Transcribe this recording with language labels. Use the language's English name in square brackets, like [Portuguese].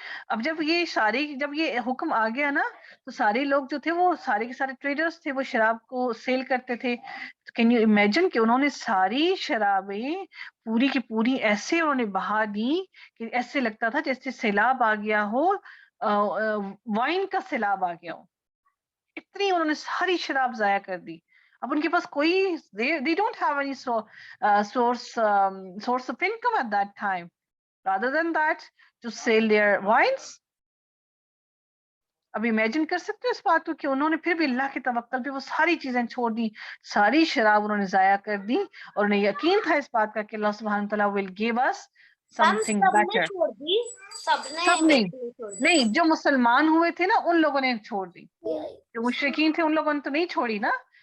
[Hindi] अब जब ये हुक्म आ गया ना, तो सारे लोग जो थे वो सारे के सारे ट्रेडर्स थे, वो शराब को सेल करते थे। तो कैन यू इमेजिन कि उन्होंने सारी शराबें पूरी की पूरी ऐसे उन्होंने बहा दी कि ऐसे लगता था जैसे सैलाब आ गया हो, वाइन का सैलाब आ गया हो। इतनी उन्होंने सारी शराब जाया कर दी। [English] अब उनके पास कोई they don't have any source of income at that time rather than that to sell their wines. [Hindi] अब इमेजिन कर सकते हो इस बात को कि उन्होंने फिर भी अल्लाह के तवक्कल पे वो सारी चीजें छोड़ दी, सारी शराब उन्होंने जाया कर दी, और उन्हें यकीन था इस बात का कि अल्लाह सुब्हान तआला [English] will give us something better. [Hindi] छोड़ दी, सबने सब नहीं, छोड़ दी। नहीं, जो मुसलमान हुए थे ना उन लोगों ने छोड़ दी, जो मुशरिकीन थे उन लोगों ने तो नहीं छोड़ी ना।